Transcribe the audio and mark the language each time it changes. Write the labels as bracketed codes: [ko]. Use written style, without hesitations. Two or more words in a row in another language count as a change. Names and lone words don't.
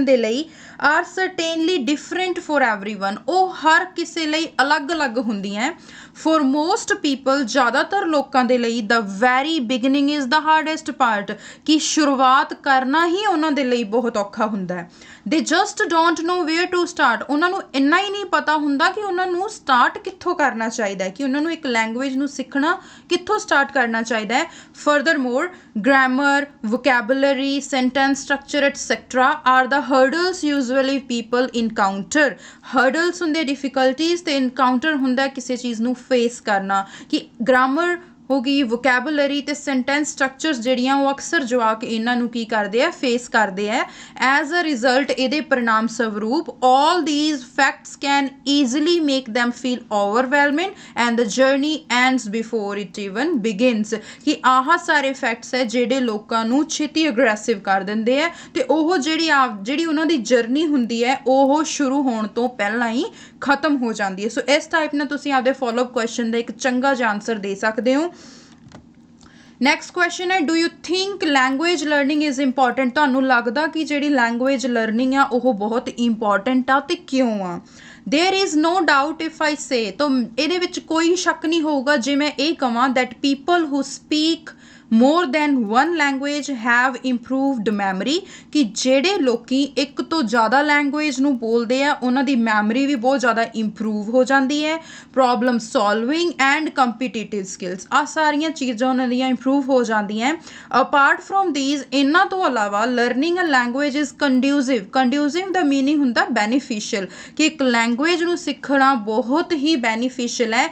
[pa] ਦੇ ਲਈ [en] are certainly different for everyone [pa] ਉਹ ਹਰ ਕਿਸੇ ਲਈ ਅਲੱਗ-ਅਲੱਗ ਹੁੰਦੀਆਂ [en] for most people [pa] ਜ਼ਿਆਦਾਤਰ ਲੋਕਾਂ ਦੇ ਲਈ [en] the very beginning is the hardest part [pa] ਕਿ ਸ਼ੁਰੂਆਤ ਕਰਨਾ ਹੀ ਉਹਨਾਂ ਦੇ ਲਈ ਬਹੁਤ ਔਖਾ ਹੁੰਦਾ ਹੈ [en] they just don't know where to start [pa] ਉਹਨਾਂ ਨੂੰ ਇੰਨਾ ਹੀ ਨਹੀਂ ਪਤਾ ਹੁੰਦਾ ਕਿ ਉਹਨਾਂ ਨੂੰ ਸਟਾਰਟ ਕਿੱਥੋਂ ਕਰਨਾ ਚਾਹੀਦਾ ਹੈ ਕਿ ਉਹਨਾਂ ਨੂੰ ਇੱਕ ਲੈਂਗੁਏਜ ਨੂੰ ਸਿੱਖਣਾ ਕਿੱਥੋਂ ਸਟਾਰਟ ਕਰਨਾ ਚਾਹੀਦਾ ਹੈ [en] furthermore grammar, vocabulary, sentence structure, etc. are the hurdles usually people encounter. [pa] Hurdles ਹੁੰਦੇ difficulties ਤੇ encounter ਹੁੰਦਾ ਕਿਸੇ ਚੀਜ਼ ਨੂੰ face ਕਰਨਾ ਕਿ grammar ਹੋ ਗਈ ਵੋਕੈਬੂਲਰੀ ਅਤੇ [en] sentence structures [pa] ਜਿਹੜੀਆਂ ਉਹ ਅਕਸਰ ਜਵਾਕ ਇਹਨਾਂ ਨੂੰ ਕੀ ਕਰਦੇ ਆ ਫੇਸ ਕਰਦੇ ਆ [en] as a result [pa] ਇਹਦੇ ਪਰਿਣਾਮ ਸਵਰੂਪ [en] all these facts can easily make them feel overwhelming and the journey ends before it even begins [pa] ਕਿ ਆਹ ਸਾਰੇ ਫੈਕਟਸ ਹੈ ਜਿਹੜੇ ਲੋਕਾਂ ਨੂੰ ਛੇਤੀ ਅਗਰੈਸਿਵ ਕਰ ਦਿੰਦੇ ਆ ਅਤੇ ਉਹ ਜਿਹੜੀ ਉਹਨਾਂ ਦੀ ਜਰਨੀ ਹੁੰਦੀ ਹੈ ਉਹ ਸ਼ੁਰੂ ਹੋਣ ਤੋਂ ਪਹਿਲਾਂ ਹੀ ਖਤਮ ਹੋ ਜਾਂਦੀ ਹੈ ਸੋ ਇਸ ਟਾਈਪ ਨਾਲ ਤੁਸੀਂ ਆਪਦੇ [en] follow-up question [pa] ਦਾ ਇੱਕ ਚੰਗਾ ਜਿਹਾ ਆਨਸਰ ਦੇ ਸਕਦੇ ਹੋ [en] next question [pa] ਹੈ [en] do you think language learning is important [pa] ਤੁਹਾਨੂੰ ਲੱਗਦਾ ਕਿ ਜਿਹੜੀ [en] language learning [pa] ਆ ਉਹ ਬਹੁਤ ਇੰਪੋਰਟੈਂਟ ਆ ਅਤੇ ਕਿਉਂ ਆ [en] there is no doubt if I say [pa] ਤਾਂ ਇਹਦੇ ਵਿੱਚ ਕੋਈ ਸ਼ੱਕ ਨਹੀਂ ਹੋਊਗਾ ਜੇ ਮੈਂ ਇਹ ਕਹਾਂ [en] that people who speak more than one language have improved memory [pa] ਕਿ ਜਿਹੜੇ ਲੋਕੀ ਇੱਕ ਤੋਂ ਜ਼ਿਆਦਾ ਲੈਂਗੁਏਜ ਨੂੰ ਬੋਲਦੇ ਆ ਉਹਨਾਂ ਦੀ ਮੈਮਰੀ ਵੀ ਬਹੁਤ ਜ਼ਿਆਦਾ ਇੰਪਰੂਵ ਹੋ ਜਾਂਦੀ ਹੈ [en] problem solving and competitive skills [pa] ਆਹ ਸਾਰੀਆਂ ਚੀਜ਼ਾਂ ਉਹਨਾਂ ਦੀਆਂ ਇੰਪਰੂਵ ਹੋ ਜਾਂਦੀਆਂ [en] apart from these [pa] ਇਹਨਾਂ ਤੋਂ ਇਲਾਵਾ [en] learning a language is conducive [pa] ਦਾ ਮੀਨਿੰਗ ਹੁੰਦਾ ਬੈਨੀਫੀਸ਼ੀਅਲ ਕਿ ਇੱਕ ਲੈਂਗੁਏਜ ਨੂੰ ਸਿੱਖਣਾ ਬਹੁਤ ਹੀ ਬੈਨੀਫੀਸ਼ੀਅਲ ਹੈ